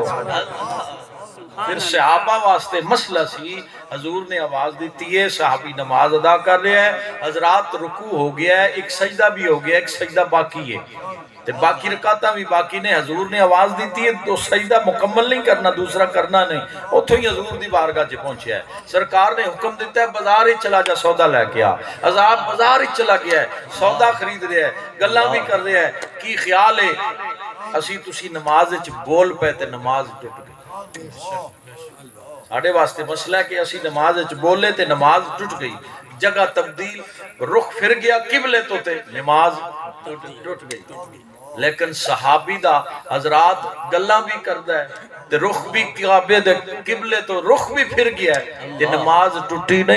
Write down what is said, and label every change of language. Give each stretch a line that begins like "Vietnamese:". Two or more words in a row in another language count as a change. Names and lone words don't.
Punjabi: پھر صحابہ واسطے مسئلہ سی، حضور نے آواز دیتی ہے، صحابی نماز ادا کر رہے ہیں، حضرات رکوع ہو گیا ہے، ایک سجدہ بھی ہو گیا ہے، ایک سجدہ باقی ہے، تے باقی رکعتاں بھی باقی نے، حضور نے آواز دیتی ہے تو سجدہ مکمل نہیں کرنا، دوسرا کرنا نہیں، اتھوں ہی حضور دی بارگاہ چ پہنچیا ہے، سرکار نے حکم دیتا ہے بازار ہی چلا جا سودا لے کے آ، عذاب بازار ہی چلا گیا ہے، سودا خرید رہا ہے، گلاں بھی کر رہا ہے، کی خیال ہے اسی تسی نماز وچ بول پے تے نماز ٹوٹ گئی۔ ساڑھے واسطے مسئلہ ہے کہ اسی نماز وچ بولے تے نماز ٹوٹ گئی، جگہ تبدیل، رخ پھر گیا قبلے تو تے نماز ٹوٹ گئی۔ لیکن صحابی دا حضرات گلاں بھی کردا ہے تے رخ بھی کعبے دے قبلے تو رخ بھی پھر گیا ہے تے نماز ٹوٹی نہیں۔